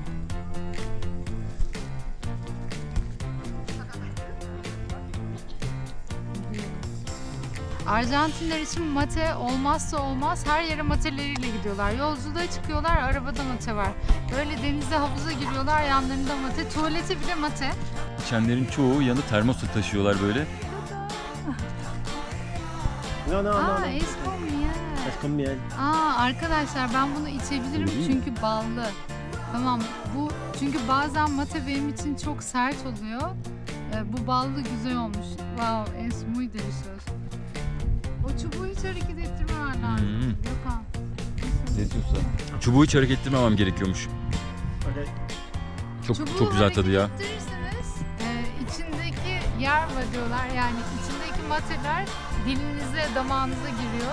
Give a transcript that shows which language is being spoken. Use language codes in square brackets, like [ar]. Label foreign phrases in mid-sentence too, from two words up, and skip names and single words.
[tr] Arjantinler için mate olmazsa olmaz, her yere mateleriyle gidiyorlar. Yolculuğa çıkıyorlar, arabada mate var. Böyle denize, havuza giriyorlar, yanlarında mate, tuvalete bile mate. İçenlerin çoğu yanında termos taşıyorlar böyle. [es] No, no, no. Aa, no. es con miel. Es con miel. [tr] Aa, arkadaşlar ben bunu içebilirim çünkü ballı. Tamam, bu çünkü bazen mate benim için çok sert oluyor. Bu ballı güzel olmuş. [es] Wow, es muy delicioso. [tr] O çubuğu hiç hareket ettirmemen lazım. Gökhan. Ne diyorsun? Çubuğu hiç hareket ettirmemem gerekiyormuş. [en] Okay. [tr] Çok güzel tadı ya. Çubuğu hareket ettirirseniz içindeki yer var diyorlar. Yani içindeki mateler dilinize, damağınıza giriyor.